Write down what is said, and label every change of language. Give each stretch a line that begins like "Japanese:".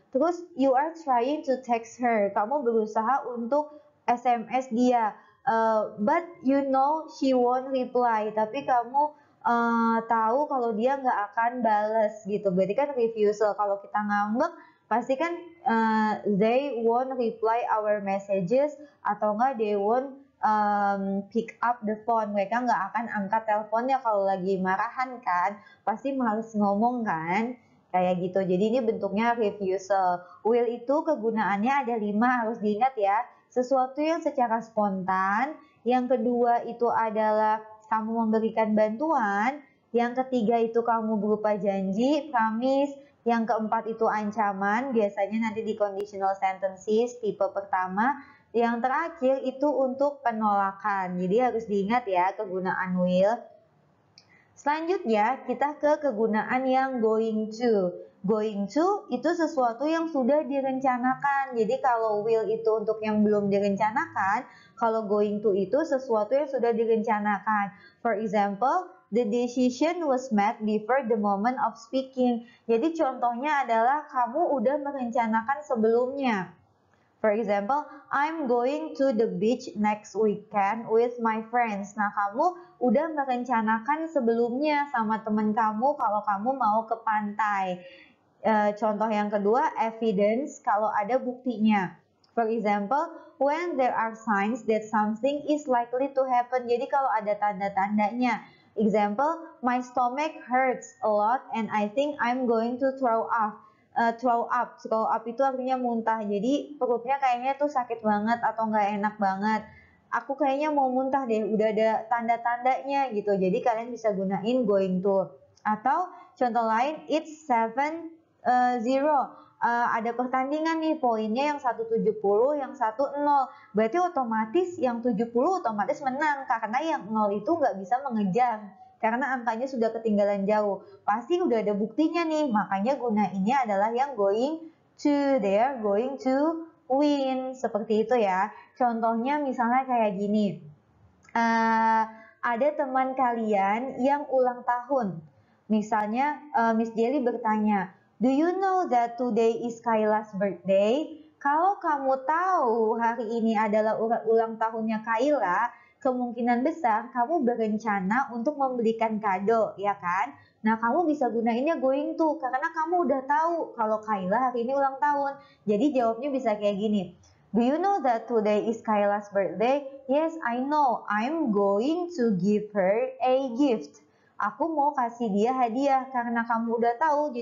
Indonesian: Terus
English: you are trying to text her.
Indonesian: Kamu berusaha untuk SMS dia.
English: But you know she won't reply.
Indonesian: Tapi kamu tahu kalau dia nggak akan bales gitu. Berarti kan refusal. Kalau kita ngambek, pasti kan
English: they won't reply our messages,
Indonesian: atau enggak
English: they won't pick up the phone.
Indonesian: Mereka nggak akan angkat teleponnya kalau lagi marahan kan, pasti males ngomong kan, kayak gitu. Jadi ini bentuknya refusal. Will itu kegunaannya ada 5, harus diingat ya. Sesuatu yang secara spontan. Yang kedua itu adalah kamu memberikan bantuan. Yang ketiga itu kamu berupa janji, promise. Yang keempat itu ancaman, biasanya nanti di conditional sentences tipe pertama. Yang terakhir itu untuk penolakan. Jadi harus diingat ya kegunaan will. Selanjutnya kita ke kegunaan yang going to. Going to itu sesuatu yang sudah direncanakan. Jadi kalau will itu untuk yang belum direncanakan, kalau going to itu sesuatu yang sudah direncanakan.
English: For example, the decision was made before the moment of speaking.
Indonesian: Jadi contohnya adalah kamu udah merencanakan sebelumnya.
English: For example, I'm going to the beach next weekend with my friends.
Indonesian: Nah, kamu udah merencanakan sebelumnya sama teman kamu kalau kamu mau ke pantai. Contoh yang kedua, evidence, kalau ada buktinya.
English: For example, when there are signs that something is likely to happen.
Indonesian: Jadi kalau ada tanda-tandanya.
English: Example, my stomach hurts a lot and I think I'm going to throw up.
Indonesian: Throw up itu artinya muntah. Jadi perutnya kayaknya tuh sakit banget atau nggak enak banget. Aku kayaknya mau muntah deh, udah ada tanda-tandanya gitu. Jadi kalian bisa gunain going to. Atau contoh lain,
English: it's 7-0.
Indonesian: Ada pertandingan nih, poinnya yang 170, yang 1-0. Berarti otomatis yang 70 otomatis menang, karena yang 0 itu nggak bisa mengejar. Karena angkanya sudah ketinggalan jauh. Pasti udah ada buktinya nih, makanya gunainnya adalah yang going to.
English: They are going to win.
Indonesian: Seperti itu ya. Contohnya misalnya kayak gini. Ada teman kalian yang ulang tahun. Misalnya Miss Jelly bertanya,
English: do you know that today is Kaila's birthday?
Indonesian: Kalau kamu tahu hari ini adalah ulang tahunnya Kaila, kemungkinan besar kamu berencana untuk membelikan kado, ya kan? Nah, kamu bisa gunainnya going to, karena kamu udah tahu kalau Kaila hari ini ulang tahun. Jadi jawabnya bisa kayak gini.
English: Do you know that today is Kaila's birthday? Yes, I know. I'm going to give her a gift.
Indonesian: Aku mau kasih dia hadiah karena kamu udah tahu.